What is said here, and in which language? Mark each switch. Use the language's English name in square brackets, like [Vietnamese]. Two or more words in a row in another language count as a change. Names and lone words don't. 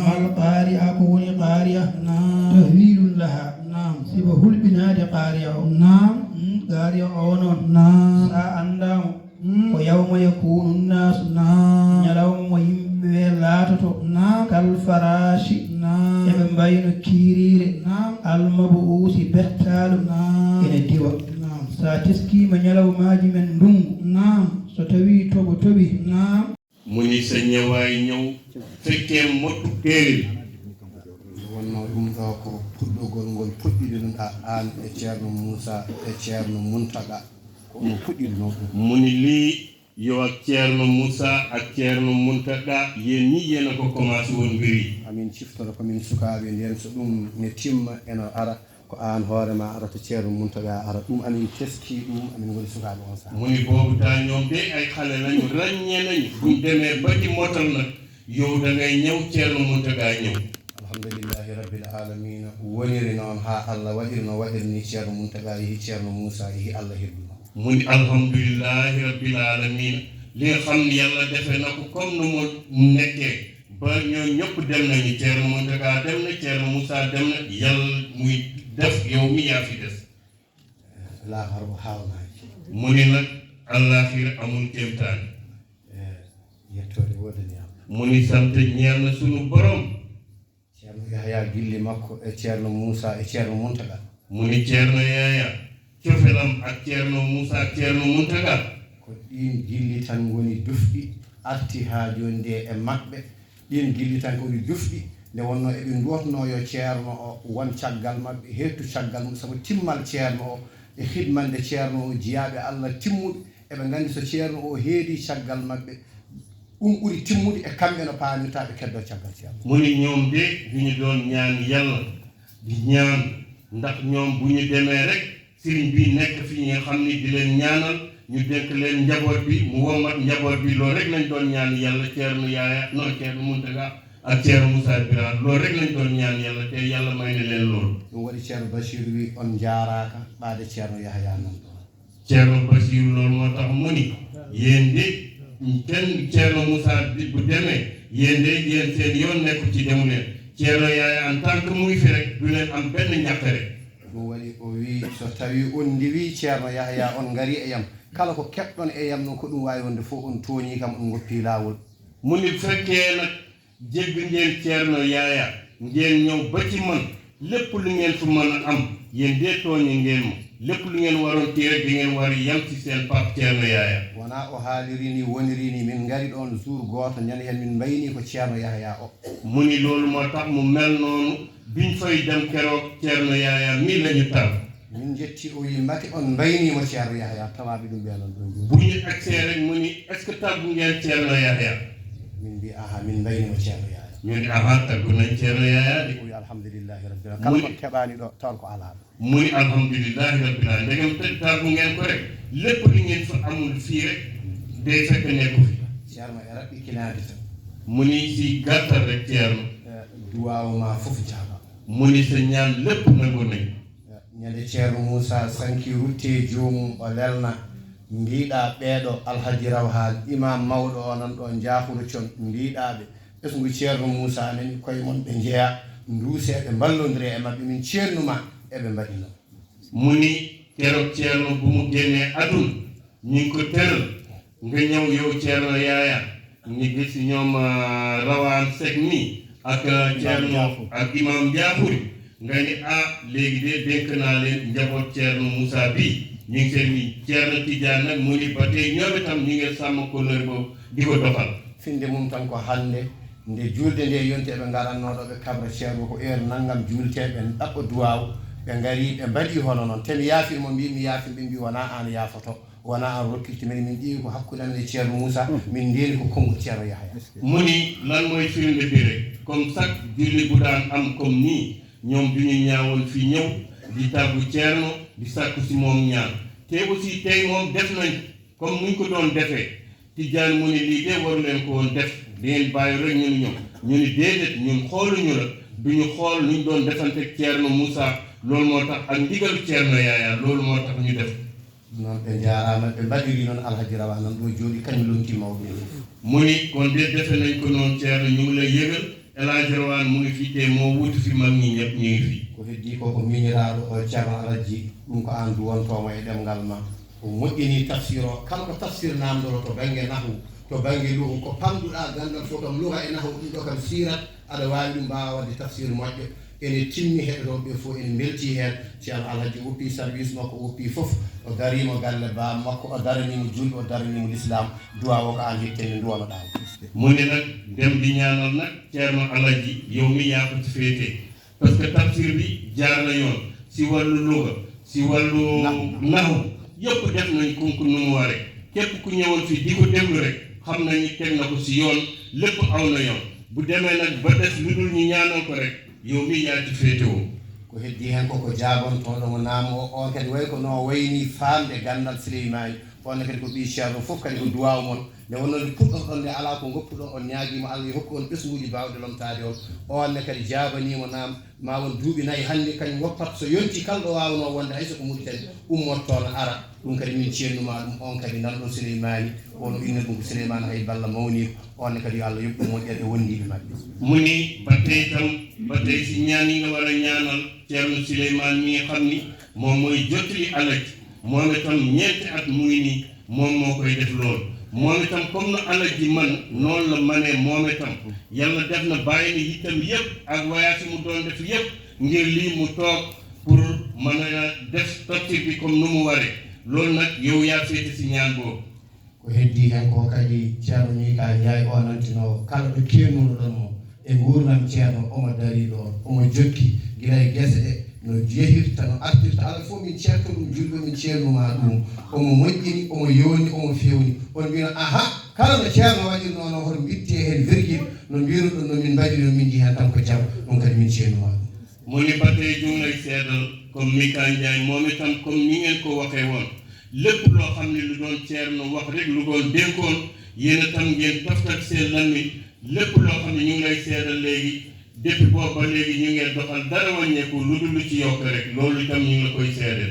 [Arabic] ما القارعة [Fula] ko woni qaari'a naam tahwilun laha naam siba hulɓinaade qaari'a o naam qaari'a o noon naam sa anndamo ko [Arabic] يوم يكون الناس [Fula] naam ñalawma mo yimɓe laatoto naam kal farashi naam eɓe mbayno kiiriire naam almabuusi bettaalu naam ene diwa naam sa teskima ñalawmaji men ndungu naam so tawi toɓo toɓi naam [Wolof] mu ni sa ñëwaay ñëw fekkee mottu téere [Fula] wonno ɗum ɗo ko puɗɗogol ngol puɗɗiɗinoɗa an e ceerno Moussa e ceerno Muntaga ko omo puɗɗiɗino ɗum [Wolof] mu ni lii yow ak ceerno Moussa ak ceerno Muntaga yéen ñi yéen a ko commencé woon mbir yi [Fula] amin ciftoto komin sukaaɓe nden so ɗum ne timma eno ara ko an hoorema arata ceerno Muntaga ara ɗum amin teski ɗum amin ngoni sukaaɓe on saha [Wolof] mu ni boobu taa ñoom de ay xale lañu ràññee nañu buñ demee ba ci motal nag yow da ngay ñëw ceerno Muntaga ñëw [Arabic] الحمد لله رب العالمين [Fula] woniri noon ha Allah waɗiri no waɗirni ceerno Muntaga yeehi ceerno Moussa yeehi Allah hirɗuma [Wolof] mu ni [Arabic] الحمد لله رب العالمين [Wolof] li nga xam ne yàlla defee na ko comme nu mu nekkee ba ñoo ñëpp dem nañu ceerno Muntaga dem na ceerno Moussa dem na yàlla muy def yow mi yaa fi des [Fula] laaxar o haawnaaji [Wolof] mu ni nag àllaaxira amul kéemtaan [Fula] yettode wodani Allah [Wolof] mu ni sant ñeel na sunu borom [Fula] ceerno yahya gilli makko e ceerno moussa e ceerno muntaga [Wolof] mu ni ceerno yaya cofelam ak ceerno moussa ak ceerno muntaga [Fula] ko ɗin gilli tan woni dufɗi arti ha joni nde e maɓɓe ɗin gilli tan woni dufɗi nde wonno eɓe duwatno yo ceerno o won caggal maɓɓe hettu caggal mum sabu timmal ceerno o e hidmande ceerno o jiyaɓe allah timmuɓe eɓe gandi so ceerno o heedi caggal maɓɓe ɗum ɓuri timmude e kamɓe no paamirtaɓe keddo caggal ceerno [Wolof] mu ni ñoom de duñu doon ñaan yàlla di ñaan ndax ñoom bu ñu demee rek sëriñ bi nekk fi ñi nga xam ni di leen ñaanal ñu dénk leen njaboot bi mu wommat njaboot bi loolu rek lañ doon ñaan yàlla ceerno yaaya non ceerno muntaga ak ceerno moussa birane loolu rek lañ doon ñaan yàlla te yàlla may na leen loolu [Fula] ɗum waɗi ceerno bachir wi on jaaraka ɓaade ceerno yahya nan ɗon [Wolof] ceerno bachir loolu moo tax mu ni yéen de kenn ceerno moussa bu demee yéen de yéen seen yoon nekku ci demu leen ceerno yaaya [French] en tant que [Wolof] muy fi rek du leen am benn ñàkkare [Fula] ɗum waɗi o wi so tawi on ndiwi ceerno yahya on ngari e yam kala ko keɓɗon e yam noon ko ɗum wawi wonde fof on tooñi kam on goppi laawol [Wolof] mu ni fekkee nag jégg ngeen ceerno yaaya ngeen ñëw ba ci man lépp lu ngeen fi mën a am yéen dee tooñi ngeen ma lépp lu ngeen waroon tii rek di ngeen war yam ci seen pap ceerno yaaya [Fula] wona o haaliri ni woniri ni min ngari ɗon jour goto ñande hen min mbayni ko ceerno yahya o [Wolof] mu ni loolu moo tax mu mel noonu biñ fay dem keroog ceerno yaaya mii la ñu tàgg [Fula] min jetti o wi mati on mbaynimo ceerno yahya tawaɓe ɗum ɓenon ɗon joni [Wolof] bu ñu agsee rek mu ni [French] est ce que [Wolof] tàggu ngeen ceerno yahya [Fula] min mbi aha min mbaynimo ceerno yahya [Wolof] ñu ni aha tàggu nañ ceerno yaaya de [Fula] o wi [Arabic] الحمد لله رب العالمين [Fula] kala ko keɓani ɗo tawn ko alaɗo [Wolof] mu ni [Arabic] الحمد لله رب العالمين [Wolof] ndegam tàggu ngeen ko rek lépp li ngeen fa amul fii rek day fekk nekku fi [Fula] ceerno e raɓɓi kinade tan [Wolof] mu ni si gàttal rek ceerno [Fula] duwawma foof jaaba [Wolof] mu ni sa ñaan lépp nangu nañ [Fula] ñande ceerno moussa sanki rutte joomum o lelna mbiɗa ɓeeɗo alhaji rawhal imam mawɗo o nan ɗo jaahuno con mbiɗaɓe ɓesgu ceerno moussa nani koye mon ɓe jeeya duuse ɓe ballodiri e mabɓe min ceernuma eɓe mbaɗi noon [Wolof] mu ni keroog ceerno bu mu génnee aduna ñu ngi ko tëral nga ñëw yow ceerno yaaya ñu gis ñoom rawaan sek mi ak ceerno ak imam jaafuri nga ni léegi de dénk naa leen njaboot ceerno moussa bi ñu ngi seen ni ceerno tijaan nag mu ni ba tey ñoom itam ñu ngi sàmm kóllëre boobu di ko doxal [Fula] finde mum tan ko hannde nde julde nde yonti eɓe garannoɗo ɓe kabra ceerno ko heure naggam julteɓe ɗaɓɓa duwaw ɓe ngari ɓe mbaɗi hono noon te mi yaafirmo mbimi yaafir ɓe mbi wona an yaafoto wona an rokkilti men min ƴeewi ko hakkude amen e ceerno moussa min ndeeni ko konngol ceerno yahya [Wolof] mu ni lan mooy firnde bi rek [French] comme chaque [Wolof] julli bu daan am comme nii ñoom du ñu ñaawoon fi ñëw di tàggu ceerno di sàkku si moom ñaan te aussi tey moom def nañ comme nuñ ko doon defee Tijaan mu ni lii de waru leen ko woon def di ngeen bàyyi rek ñu ni ñoom ñu ni déedéet ñun xooluñu la duñu xool nuñ doon defante ceerno moussa loolu moo tax ak ndigalu ceerno yaaya loolu moo tax ñu def [Fula] noon ɓe jarama ɓe mbaɗiri noon alhaji rawa nan ɗo jooɗi kañum lonti mawɗum [Wolof] mu ni kon de defe nañ ko noon ceerno ñu ngi lay yëgal El Hadji Rawane mu ngi fi te moo wuti fi mag ñi ñëpp ñu ngi fi [Fula] ko heddi koko miñiraɗo o ceerno alaji ɗum ko an duwontomo e ɗemgal ma o moƴƴini tafsir o kala ko tafsir namdoro to banggue nahwu to banggue luhu ko pamduɗa gandal fof kam luha e nahwu ɗum ɗo kam sirat aɗa wawi ɗum mbawa wadde tafsir moƴƴo ene timmi heɗotoɓe fof ene belti hen ceerno alhaji woppi service makko woppi fof o darimo galle bam makko o daranimo julɓe o daranimo l'islam duwa o ko an hettene duwanoɗa [Wolof] mu ne nag dem di ñaanal nag ceerno alaji yow mi yaa ko ci féete parce que tafsir bi jaar na yoon si wàllu luga si wàllu naxu yëpp def nañ ko nu mu waree képp ku ñëwoon fii di ko déglu rek xam nañu teg na ko si yoon lépp aw na yoon bu demee nag ba des lu dul ñu ñaanal ko rek yow mi yaa ci féetewoo [Fula] ko heddi hen koko jagontoɗo mo naamo on kadi way ko no wayni famde gandal Souleymani on kadi ko ɓi ceerno fof kadi ko duwaw moon nde wonnode puɗɗon ɗon nde ala ko goppuɗon on ñaaguima Allah yo hokku on ɓesguji bawɗe lomtade on onne kadi jabanimo naam ma won duuɓi nayyi hannde kañum woppat so yonti kalɗo wawno wonde hayso ko muɗi kadi ummottono ara ɗum kadi min ceernuma ɗum on kadi nanɗon Souleymani on inna ɗum ko Souleymani hay balla mawni onne kadi yo Allah yoɓɓu moƴƴere e wondiɓe mabɓe [Wolof] mu ni ba tey tam ba tey si ñaan yi nga war a ñaanal ceerno Souleymane mi nga xam ni moom mooy jottali alaj moom itam ñeenti at mu ngi nii moom moo koy def loolu moom itam comme na alal ji man noonu la manee moom itam yàlla def na bàyyi ni itam yëpp ak voyage mu doon def yëpp ngir lii mu toog pour mën a def tafsir bi comme nu mu waree loolu nag yow yaa féete si ñaan boobu [Fula] ko heddi hen ko kadi ceerno Mika Ndiaye o nantino kala ɗo kennuɗo ɗon mo e gurdam ceerno omo dari ɗo omo jokki gila e guese ɗe no jehirta no artirta ala fof min certo ɗum julɓe min ceernuma ɗum omo moƴƴini omo yowni omo fewni on mbino aha kala no ceerno waɗiri noon hoto bitte hen virgule no mbino ɗum no min mbaɗiri no min jii hen tan ko jaam ɗum kadi min ceernuma ɗum [Wolof] mu ni ba tey ñu ngi lay seedal comme Mika Ndiaye moom itam comme ni ngeen ko waxee woon lépp loo xam ne lu doon ceerno wax rek lu doon dénkoon yéen itam ngeen toftal seen lammi lépp loo xam ne ñu ngi lay seedal léegi depuis boobu ba léegi ñu ngeen doxal dara wàññeeku lu dul lu ci yokk rek loolu itam ñu ngi la koy seedal